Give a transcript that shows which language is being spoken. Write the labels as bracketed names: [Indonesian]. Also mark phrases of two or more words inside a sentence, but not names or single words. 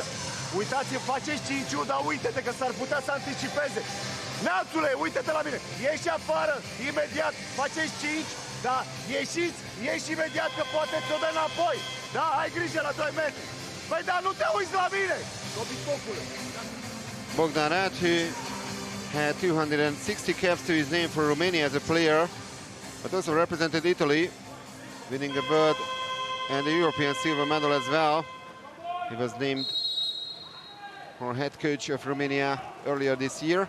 [Romanian] Uitați-vă, faceți 5, dar uite-te că s-ar putea să anticipeze. Neamțule, uite-te la mine. Ieși afară, imediat, faceți 5, dar ieși imediat că poate ți-o dă înapoi. Da, ai grijă la 2 metri. Păi, dar nu te uiți la mine, dobitocule. [English] Bogdan Rad, who had 260 caps to his name for Romania as a player, but also represented Italy, winning a bird and the European silver medal as well. He was named for head coach of Romania earlier this year.